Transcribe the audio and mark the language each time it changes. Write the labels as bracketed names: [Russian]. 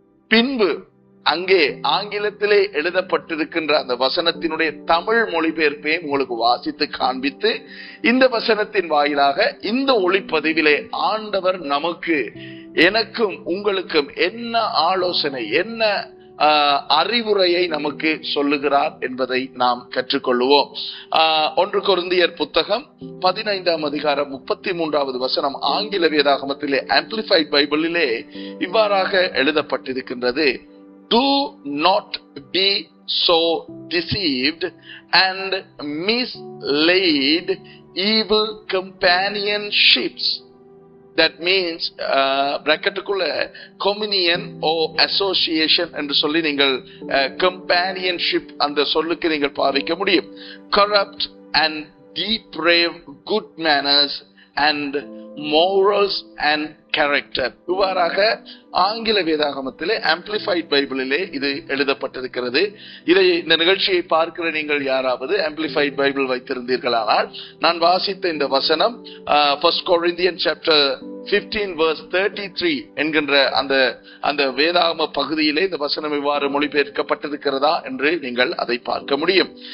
[Tamil] பின்பு அங்கே ஆங்கிலத்திலே எழுதப்பட்டிருக்கின்ற அந்த வசனத்தினுடைய தமிழ் மொழிபெயர்ப்பையும் உங்களுக்கு வாசித்து காண்பித்து, இந்த வசனத்தின் வாயிலாக இந்த ஒளிப்பதிவிலே ஆண்டவர் நமக்கு, எனக்கும் உங்களுக்கும் என்ன ஆலோசனை, என்ன அறிவுரையை நமக்கு சொல்லுகிறார் என்பதை நாம் கற்றுக்கொள்வோம். 1 கொரிந்தியர் புத்தகம் 15ஆம் அதிகாரம் 33வது வசனம் ஆங்கில வேதாகமத்திலே ஆம்பிளிஃபைட் பைபிளிலே இவ்வாறாக எழுதப்பட்டிருக்கின்றது. [English] Do not be so deceived and misled evil companionships. [Tamil] That means bracketக்குள்ள [English] communion or association [Tamil] என்று சொல்லி நீங்கள் companionship அந்த சொல்லுக்கு நீங்கள் பாவிக்க முடியும். [English] Corrupt and depraved good manners and morals and character. [Tamil] இவ்வாறாக ஆங்கில வேதாகமத்திலே ஆம்பிளிஃபைட் பைபிளிலே இது எழுதப்பட்டிருக்கிறது. இதை, இந்த நிகழ்ச்சியை பார்க்கிற நீங்கள் யாராவது ஆம்பிளிஃபைட் பைபிள் வைத்திருந்தீர்களானால் நான் வாசித்த இந்த வசனம் [English] 1 Corinthians chapter 15 verse 33 [Tamil] என்கின்ற அந்த வேதாகம பகுதியிலே இந்த வசனம் இவ்வாறு மொழிபெயர்க்கப்பட்டிருக்கிறதா என்று நீங்கள் அதை பார்க்க முடியும்.